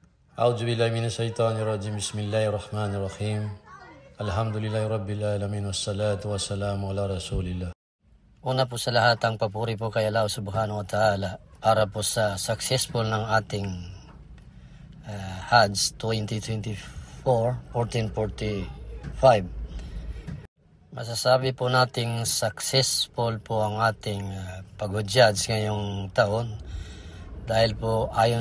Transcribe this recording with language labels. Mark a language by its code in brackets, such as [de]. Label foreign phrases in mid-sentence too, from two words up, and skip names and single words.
[ar] أعوذ بالله من الشيطان الرجيم. بسم الله الرحمن الرحيم. الحمد لله رب العالمين والصلاة والسلام على رسول الله. [tl] Una po sa lahat, ang papuri po kay Allah [ar] سبحانه وتعالى [tl] para po sa successful ng ating Hajj 2024-1445. Masasabi po nating successful po ang ating pag-Hajj ngayong taon dahil po ayon